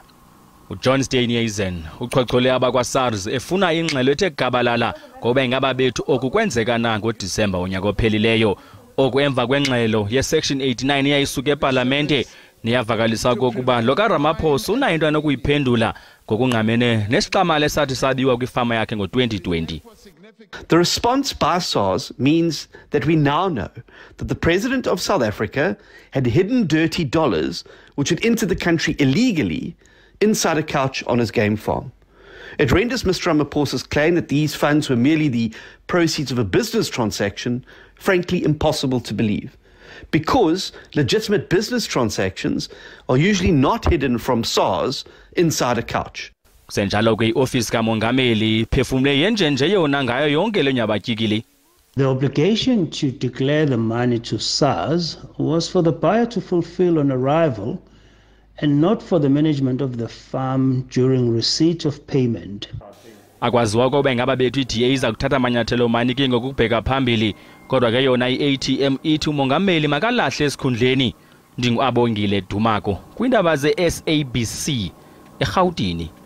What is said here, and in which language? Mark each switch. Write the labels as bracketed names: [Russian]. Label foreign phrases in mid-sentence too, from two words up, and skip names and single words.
[Xhosa] uJohn Steenhuisen uchochole abakwa-SARS efuna ingxelo ethe gabalala ngoba ingaba bethu oku kwenzeka na ngoDisemba unyaka ophelileyo. Oku emva kwengxelo yesection 89 eyayisuka epalamente niyavakalisa okokuba lo kaRamaphosa unayo into anokuyiphendula ngokungqamene nesixamali esathi sabiwa kwifama yakhe ngo-2020. [English] The response by SARS means that we now know that the president of South Africa had hidden dirty dollars which had entered the country illegally inside a couch on his game farm. It renders Mr. Ramaphosa's claim that these funds were merely the proceeds of a business transaction frankly impossible to believe, because legitimate business transactions are usually not hidden from SARS inside a couch. [Xhosa] Senjalo kwi-ofisi kamongameli phefumle yenjenje yona ngayo yonke le nyabatyikili. [English] The obligation to declare the money to SARS was for the buyer to fulfill on arrival and not for the management of the farm during receipt of payment. [Xhosa] Akwaziwa ukuba ingaba bethu i-DA iza kuthatha amanyathelo manike ngokubheka phambili, kodwa ke yona i-ATM ithi umongameli makalahle esikhundleni. Ndingu-Abongile Dumako kwindaba ze-SABC eGauteng.